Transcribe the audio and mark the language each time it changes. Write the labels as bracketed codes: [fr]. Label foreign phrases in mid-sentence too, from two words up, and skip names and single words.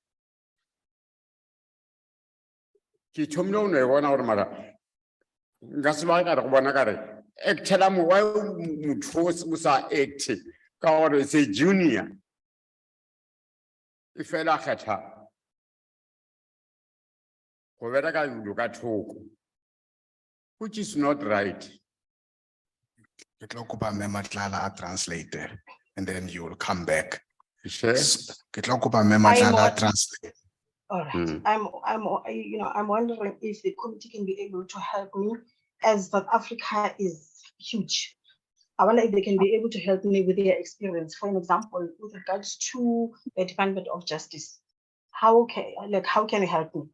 [tn] Ke thomile o no e bona gore mara nka se ba ka re go bona ka re actela mo wa motho o sa acte ka gore se junior e fela kgetha go bereka dilo ka thoko, [en] which is not right. [tn] Ke tlo kopa Mme Matlala a [en] translate and then you will come back. Sure. [tn] Ke tlo kopa Mme Matlala a translate. [en] All right, I'm wondering if the committee can be able to help me, as South Africa is huge. I wonder if they can be able to help me with their experience. For an example, with regards to the Department of Justice, how can you help me?